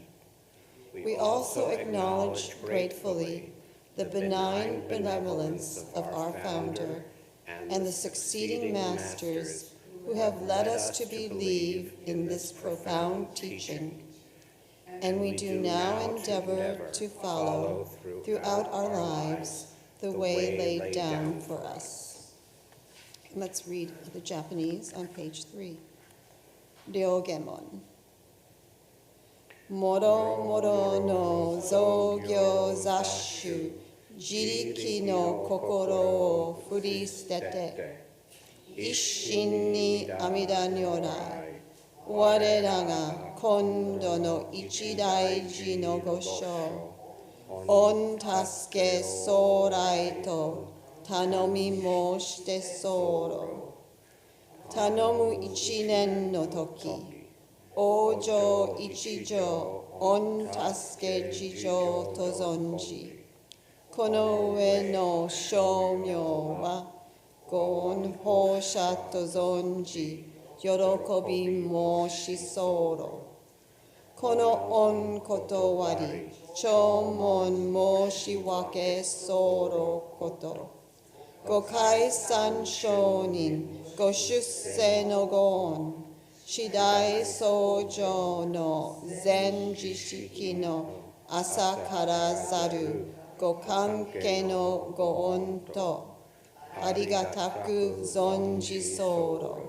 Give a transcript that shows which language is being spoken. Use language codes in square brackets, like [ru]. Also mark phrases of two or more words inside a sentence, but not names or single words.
[en] We also acknowledge gratefully the benign benevolence of our founder and the succeeding masters who have led us to believe in this profound teaching. And we do now endeavor to follow throughout our lives the way laid down for us. Let's read the Japanese on page 3. [ja] Ryogemon. もろもろの雑行雑修、自力のこころをふりすてて、一心に阿弥陀如来、われらが今度の一大事の後生、御たすけ候へとたのみまうして候ふ、たのむ一念のとき、往生一定御たすけ治定と存じ. このうへの称名は御恩報謝と存じよろこびまうし候ふ. この御ことわり聴聞まうしわけ候ふこと. 御開山聖人御出世の御恩. 次第相承の善知識のあさからざる御勧化の御恩と、ありがたく存じ候ふ.